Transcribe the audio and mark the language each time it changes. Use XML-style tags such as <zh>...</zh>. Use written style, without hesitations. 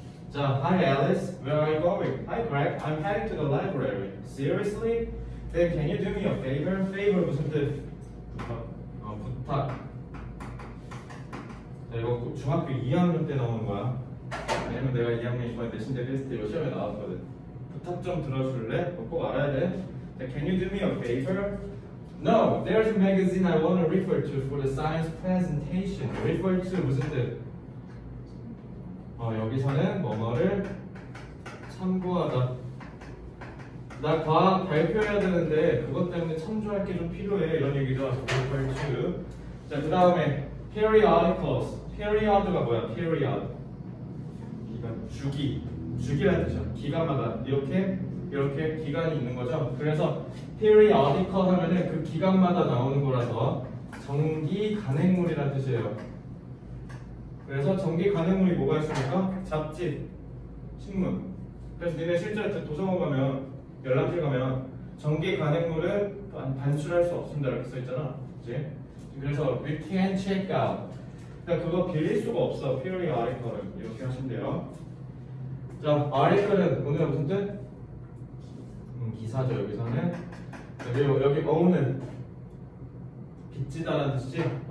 <en>자, Hi Alice, where are you going? Hi Greg, I'm heading to the library. Seriously? Then can you do me a favor?</en> <ko>Favor 무슨 뜻? 부탁. 자, 이거 중학교 2학년 때 나오는 거야. 왜냐면 내가 2학년 이번에 내신대 테스트로 시험에 나왔거든. 부탁 좀 들어줄래? 꼭 알아야 돼. 자,</ko> <en>Can you do me a favor? No, there's a magazine I want to refer to for the science presentation.</en> <ko>Refer to 무슨 뜻? 여기서는 뭐뭐를 참고하다. 나 과학 발표해야 되는데 그것 때문에 참조할 게 좀 필요해. 이런 얘기죠. refer to. 자, 그 다음에 periodicals. period가 뭐야? period. 기간, 주기라는 뜻이야. 기간마다 이렇게 기간이 있는 거죠. 그래서 periodical 하면은 그 기간마다 나오는 거라서 정기 간행물이라는 뜻이에요. 그래서 정기 간행물이 뭐가 있습니까? 잡지, 신문. 그래서 니네 실제로 도서관 가면 열람실 가면 정기 간행물은 반출할 수 없습니다 이렇게 써 있잖아. 그치? 그래서</ko> <en>we can check out.</en> <ko>그러니까 그거 빌릴 수가 없어. periodical을 이렇게 하시면 돼요. 자, article은 오늘 무슨 뜻? 기사죠. 여기서는 여기 own은 빚지다라는 뜻이지.</ko>